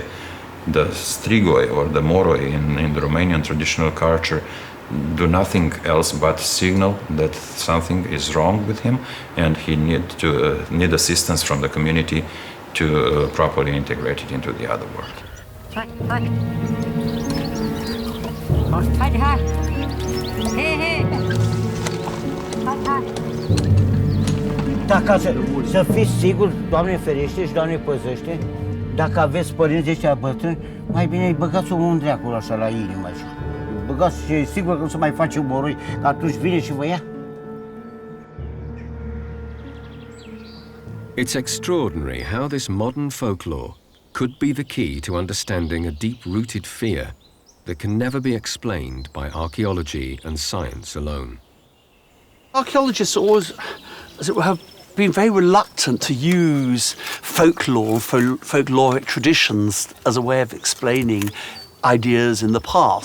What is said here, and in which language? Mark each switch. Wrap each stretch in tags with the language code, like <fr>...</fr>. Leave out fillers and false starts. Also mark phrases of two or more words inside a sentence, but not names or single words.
<en>The strigoi or the Moroi in the Romanian traditional culture do nothing else but signal that something is wrong with him and he need assistance from the community to properly integrate it into the other world.</en> <ro>Da, ca să fiți siguri, Doamne ferește și Doamne păzește, dacă aveți părinți ăștia bătrâni, mai bine îi băgați un dreacul așa la inimă așa. Băgați și e sigur că nu se mai face un moroi, că atunci vine și vă ia.</ro> <en>It's extraordinary how this modern folklore could be the key to understanding a deep-rooted fear that can never be explained by archaeology and science alone. Archaeologists always, as it were, have been very reluctant to use folklore, folkloric traditions as a way of explaining ideas in the past.</en>